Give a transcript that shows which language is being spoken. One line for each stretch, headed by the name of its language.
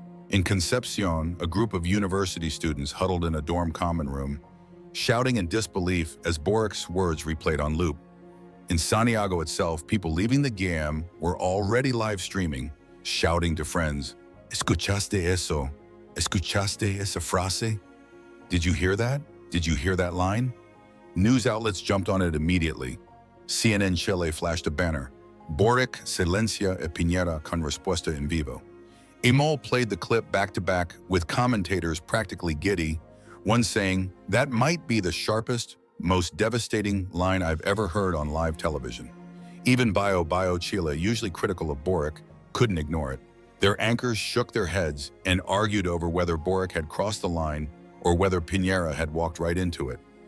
English: In Concepcion, a group of university students huddled in a dorm common room, shouting in disbelief as Boric's words replayed on loop. In Santiago itself, people leaving the GAM were already live streaming, shouting to friends,
Spanish: "Escuchaste eso? Escuchaste esa frase?
English: Did you hear that? Did you hear that line?" News outlets jumped on it immediately. CNN Chile flashed a banner,
Spanish: "Boric silencia a Piñera con respuesta en vivo."
English: Emol played the clip back-to-back with commentators practically giddy, one saying, "That might be the sharpest, most devastating line I've ever heard on live television." Even Bio Chile, usually critical of Boric, couldn't ignore it. Their anchors shook their heads and argued over whether Boric had crossed the line or whether Piñera had walked right into it.